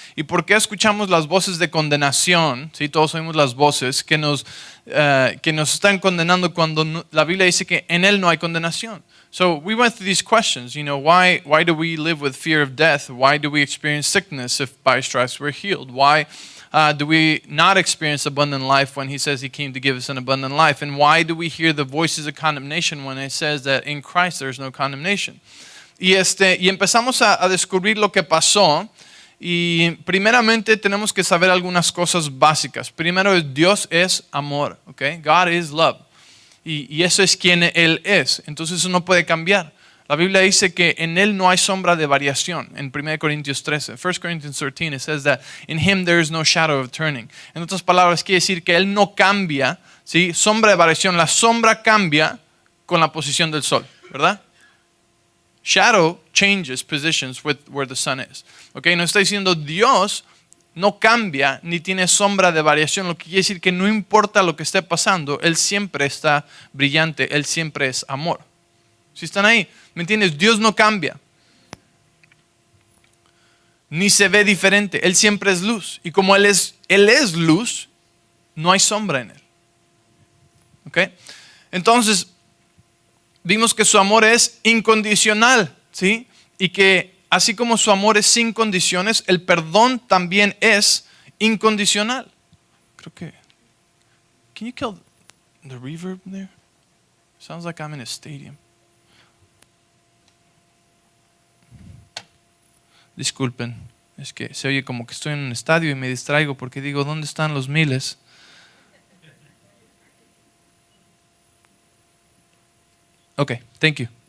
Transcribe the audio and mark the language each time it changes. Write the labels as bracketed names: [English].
[Spanish] ¿Y por qué escuchamos las voces de condenación? ¿Sí? Todos oímos las voces que nos están condenando cuando la Biblia dice que en Él no hay condenación. [English] So we went through these questions, why do we live with fear of death? Why do we experience sickness if by stripes we're healed? Why do we not experience abundant life when He says He came to give us an abundant life? And why do we hear the voices of condemnation when it says that in Christ there is no condemnation? [Spanish] Y empezamos a descubrir lo que pasó. Y primeramente tenemos que saber algunas cosas básicas. Primero, Dios es amor, okay? [English] God is love. [Spanish] Y eso es quien Él es. Entonces eso no puede cambiar. La Biblia dice que en Él no hay sombra de variación. En 1 Corintios 13, [English] 1 Corinthians 13, it says that in Him there is no shadow of turning. [Spanish] En otras palabras, quiere decir que Él no cambia, ¿sí? Sombra de variación. La sombra cambia con la posición del sol, ¿verdad? [English] Shadow changes positions with where the sun is. Okay? [Spanish] No está diciendo Dios no cambia ni tiene sombra de variación, lo que quiere decir que no importa lo que esté pasando, Él siempre está brillante, Él siempre es amor. ¿Sí están ahí? ¿Me entiendes? Dios no cambia. Ni se ve diferente, Él siempre es luz. Y como Él es luz, no hay sombra en Él. ¿Okay? Entonces, vimos que su amor es incondicional, ¿sí? Y que así como su amor es sin condiciones, el perdón también es incondicional. Creo que... [English] Can you kill the reverb there? Sounds like I'm in a stadium. [Spanish] Disculpen, es que se oye como que estoy en un estadio y me distraigo porque digo, ¿dónde están los miles? [English] Okay, thank you.